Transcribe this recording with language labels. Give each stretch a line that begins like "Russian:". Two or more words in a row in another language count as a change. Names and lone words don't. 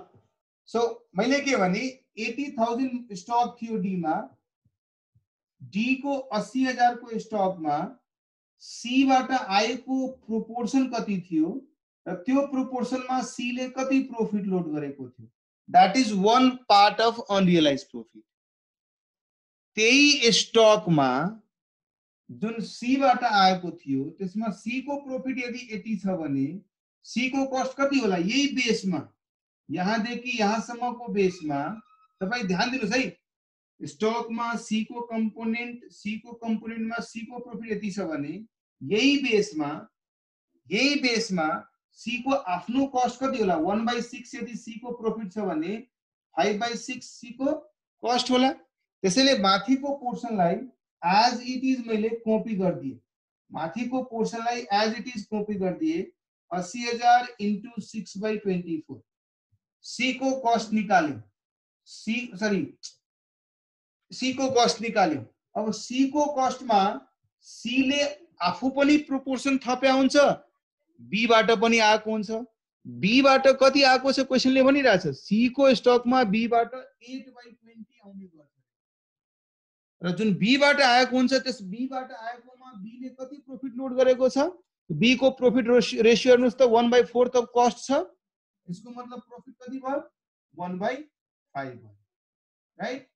Nepali: सो मैले के भने 80,000 स्टक थियो डी मा डी को 80,000 को स्टक में सी बाट आएको प्रोपोर्शन कति थियो र त्यो प्रोपोर्शन में सी ले कति
English: profit load
Nepali: गरेको थियो
English: that is one part of unrealise profit.
Nepali: त्यही स्टक में जुन सी बाट आएको थियो त्यसमा सी को प्रॉफिट यदि 80 छ भने सी को कस्ट कति होला यही बेस में यहाँ देखि यहाँसम्म को बेस में तपाई ध्यान दिनुस् है स्टक में सी को कंपोनेंट में सी को प्रॉफिट यति छ भने यही बेस में सी को आफ्नो कस्ट कति होला 1/6 यदि सी को प्रॉफिट छ भने 5/6 सी को कस्ट होला। त्यसैले माथिको पोर्सनलाई
English: as it is
Nepali: मैले कपी गर्दिए माथिको पोर्सनलाई
English: as it is
Nepali: कपी गर्दिए 80,000 into 6/24 सी को कस्ट निकाल्यो सी को कस्ट निकाल्यो। अब सी को कस्ट में सी ले आफू पनि प्रोपोर्सन थप्या हुन्छ बी बाट पनि आएको हुन्छ बी बाट कति आएको छ क्वेशनले भनिरहेछ सी को स्टक में बी बाट 8/20 आउने गर्छ र जुन बी बाट आएको हुन्छ त्यस बी बाट आएकोमा बी ले कति
English: profit load
Nepali: गरेको छ बी को प्रॉफिट रेशियो हेर्नुस् त 1/4
English: of cost
Nepali: छ यसको मतलब प्रॉफिट कति भयो 1/5 भयो राइट।